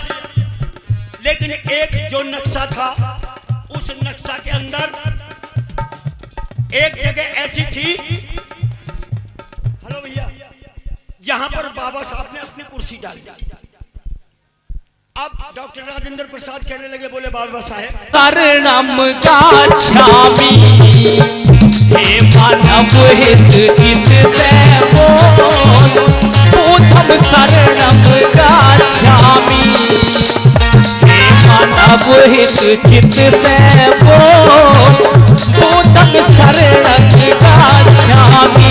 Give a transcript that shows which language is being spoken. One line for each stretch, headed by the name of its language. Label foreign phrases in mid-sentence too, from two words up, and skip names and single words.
Hindi: लेकिन एक जो नक्शा था, उस नक्शा के अंदर एक जगह ऐसी थी, हेलो भैया, जहां पर बाबा साहब ने अपनी कुर्सी डाली। अब डॉक्टर राजेंद्र प्रसाद कहने लगे, बोले बाबा साहब,
Pali: शरणम गच्छामि हे मानव हित हित देवो बुद्धं शरणम गच्छामि हे मानव हित हित देवो बुद्धं शरणम गच्छामि